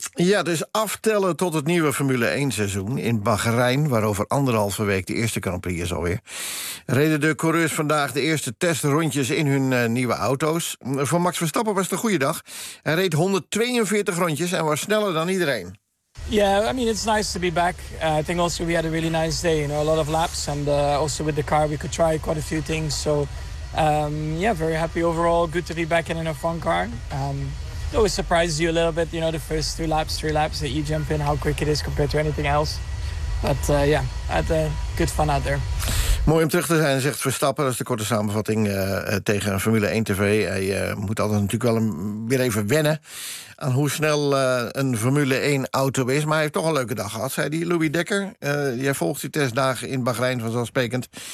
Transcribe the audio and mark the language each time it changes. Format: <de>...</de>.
<nl>Ja, dus aftellen tot het nieuwe Formule 1 seizoen in Bahrein, waarover anderhalve week de eerste Grand Prix is alweer. Reden de coureurs vandaag de eerste testrondjes in hun nieuwe auto's. Voor Max Verstappen was het een goede dag. Hij reed 142 rondjes en was sneller dan iedereen.</nl> <en>Yeah, I mean, it's nice to be back. I think also we had a really nice day, you know, a lot of laps. And also with the car, we could try quite a few things. So, very happy overall. Good to be back in an F1 car. It always surprises you a little bit, you know, the first three laps that you jump in, how quick it is compared to anything else. But, I had good fun out there.</en> <nl>Mooi om terug te zijn, zegt Verstappen. Dat is de korte samenvatting tegen een Formule 1 TV. Hij moet altijd natuurlijk wel weer even wennen aan hoe snel een Formule 1 auto is. Maar hij heeft toch een leuke dag gehad, zei hij. Louis Dekker, jij volgt die testdagen in Bahrein vanzelfsprekend.</nl>